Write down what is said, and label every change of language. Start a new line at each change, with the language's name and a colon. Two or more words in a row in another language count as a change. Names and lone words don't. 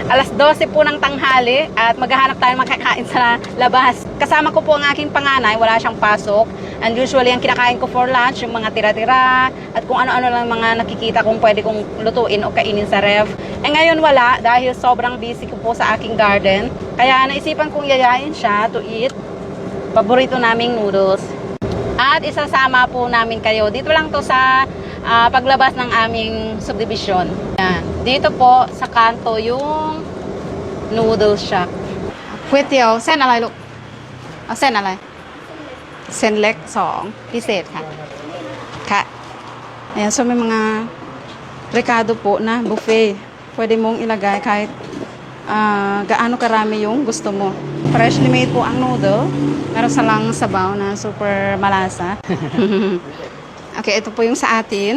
Filipino: Alas 12 po ng tanghali at maghahanap tayo makakain sa labas. Kasama ko po ang aking panganay, wala siyang pasok. And usually, ang kinakain ko
English: for lunch,
Filipino: yung mga tira-tira at kung ano-ano lang mga nakikita kong pwede kong lutuin o kainin sa ref. Eh ngayon wala dahil sobrang busy ko po sa aking garden. Kaya naisipan kong yayain siya
English: to eat.
Filipino: Paborito naming noodles. At isasama po namin kayo. Dito lang to sa paglabas ng aming subdivision. Yan. Dito po sa kanto yung noodle shop.
Thai: ก๋วยเตี๋ยวเส้นอะไรลูกเอาเส้นอะไรเส้นเล็ก2พิเศษค่ะค่ะ
Filipino: ayan, so may mga rekado po na buffet. Pwede mong ilagay kahit gaano karami yung gusto mo.
English: Freshly made
Filipino: po ang noodle. Meron salang sabaw na super malasa. Okay, ito po yung sa atin.